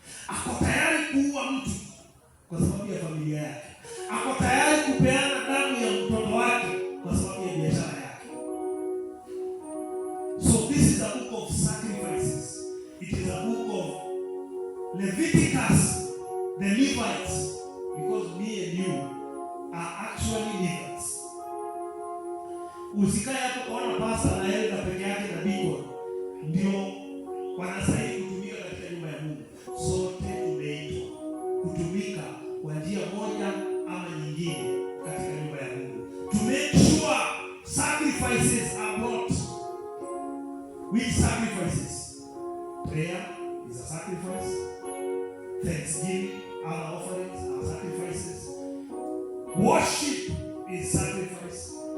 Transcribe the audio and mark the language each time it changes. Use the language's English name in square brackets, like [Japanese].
[Swahili] Ako tayari kuua mtu kwa sababu ya familia yake. Ako tayari kupeana damu ya mtoto wake kwa sababu ya biashara yake. [English] So this is a book of sacrifices. It is a book of Leviticus, the Levites, because me and you are actually Levites. [Swahili] Usikae hapo kuona pasta na yeye peke yake na biko ndio wanastahili kutumika katika nyumba ya Mungu. Sote tumeitwa kutumika kwa njia moja ama nyingine katika nyumba ya Mungu. [English] To make sure sacrifices are brought. Which sacrifices? Prayer is a sacrifice. Thanksgiving, other offerings are sacrifices. Worship is sacrifice.